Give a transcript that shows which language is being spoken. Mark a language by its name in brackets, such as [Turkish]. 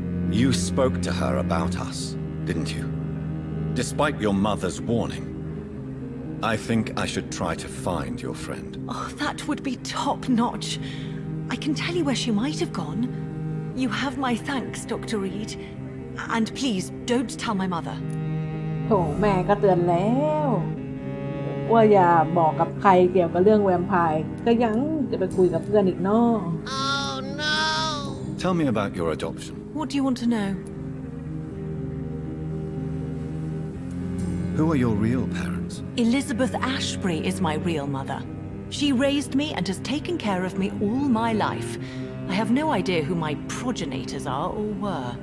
[English] You spoke to her about us, didn't you? Despite your mother's warning. I think I should try to find your friend. Oh, that would be top-notch. I can tell you where she might have gone. You have my thanks, Dr. Reed. And please, don't tell my mother. [Thai] โถแม่ก็เตือนแล้ว ว่าอย่าบอกกับใครเกี่ยวกับเรื่องแวมไพร์ก็ยังจะไปคุยกับเพื่อนอีกเนาะ [English] Tell me about your adoption. What do you want to know? Who are your real parents? Elizabeth Ashbury is my real mother. She raised me and has taken care of me all my life. I have no idea who my progenitors are or were.